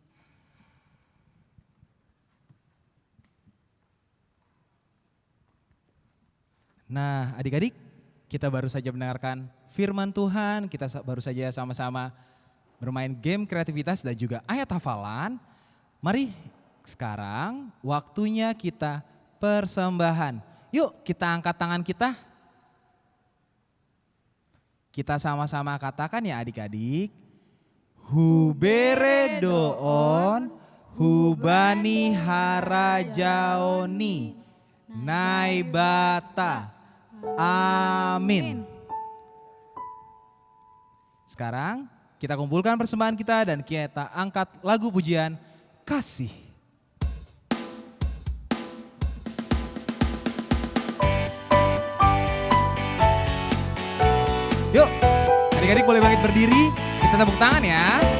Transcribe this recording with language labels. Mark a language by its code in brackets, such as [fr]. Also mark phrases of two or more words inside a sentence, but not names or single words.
[id] Nah, adik-adik, kita baru saja mendengarkan firman Tuhan, kita baru saja sama-sama bermain game kreativitas dan juga ayat hafalan. Mari sekarang waktunya kita persembahan. Yuk kita angkat tangan kita. Kita sama-sama katakan ya adik-adik. [bts] Hubere doon, hubani harajaoni, naibata. [id] Amin. Sekarang kita kumpulkan persembahan kita dan kita angkat lagu pujian Kasih. Yuk, adik-adik boleh bangkit berdiri, kita tepuk tangan ya.